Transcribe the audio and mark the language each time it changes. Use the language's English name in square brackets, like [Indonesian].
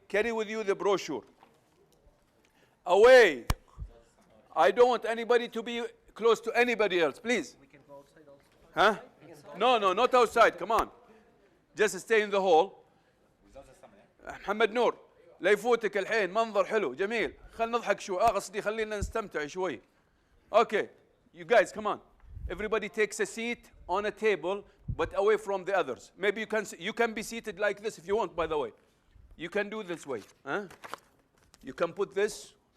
[English] Carry with you the brochure. Away. I don't want anybody to be close to anybody else, please. We can go outside also. Huh? No, not outside. Come on. Just stay in the hall. Muhammad Noor, [Arabic] لا يفوتك الحين منظر حلو جميل. خلينا نضحك شوي. قصدي خلينا نستمتع شوي. [English] Okay, you guys, come on. Everybody takes a seat on a table, but away from the others. Maybe you can be seated like this if you want, by the way. You can do this way. Huh? You can put this.